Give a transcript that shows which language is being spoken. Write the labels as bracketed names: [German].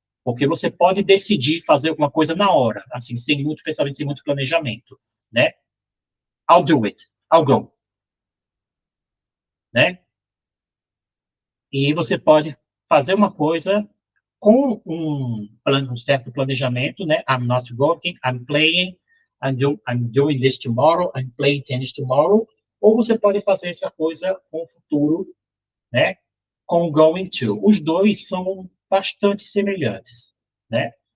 [Portuguese] Porque você pode decidir fazer alguma coisa na hora, assim, sem muito pensamento, sem muito planejamento, né? [English] I'll do it. I'll go. [Portuguese] Né? E você pode fazer uma coisa com um certo planejamento, né? [English] I'm not working, I'm playing, I'm doing this tomorrow, I'm playing tennis tomorrow. [Portuguese] Ou você pode fazer essa coisa com o futuro, né? Com going to. Os dois são bastante semelhantes, né?